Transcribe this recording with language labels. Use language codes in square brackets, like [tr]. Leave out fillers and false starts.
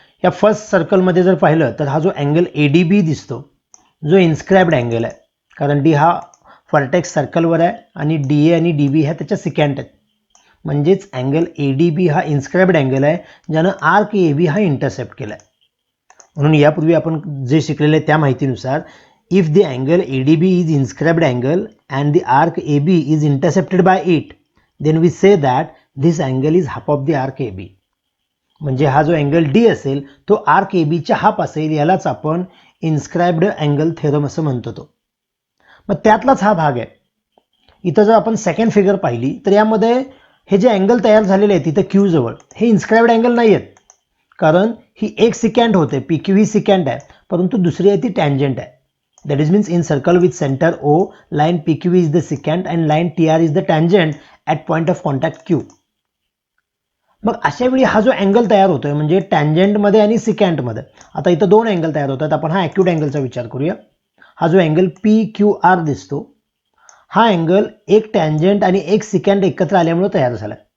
[mr] या फर्स्ट सर्कलमध्ये जर पाहिलं तर हा जो अँगल ADB दिसतो, जो इन्स्क्राइब्ड अँगल आहे, कारण डी हा व्हर्टेक्स सर्कलवर आहे आणि DA आणि DB ह्या त्याच्या सिकँट आहेत. म्हणजेच अँगल ADB हा इन्स्क्राइब्ड अँगल आहे ज्यानं आर्क AB हा इंटरसेप्ट केला आहे. म्हणून यापूर्वी आपण जे शिकलेले त्या माहितीनुसार [en] if the angle ADB is inscribed angle and the arc AB is intercepted by it, then we say that this angle is half of the arc AB. [mr] म्हणजे हा जो अँगल D असेल तो आर्क AB च्या half असेल, यालाच आपण inscribed angle theorem असं म्हणतो. मग त्यातलाच हा भाग आहे. इथं जर आपण सेकंड फिगर पाहिली तर यामध्ये हे जे अँगल तयार झालेले आहेत तिथं Q जवळ हे इन्स्क्राइब्ड अँगल नाही आहेत, कारण ही एक सिकँट होते, PQ ही सिकँट आहे, परंतु दुसरी आहे ती टँजंट आहे. [en] That is means in circle with center O, line PQ is the secant and line TR is the tangent at point of contact Q. [mr] मग अशा वेळी हा जो अँगल तयार होतोय म्हणजे टँजंट मध्ये आणि सिकँट मध्ये, आता इथं दोन अँगल तयार होतात. आपण हा ॲक्यूट अँगलचा विचार करूया. हा जो अँगल PQR दिसतो, हा अँगल एक टँजंट आणि एक सिकँट एकत्र आल्यामुळे तयार झाला.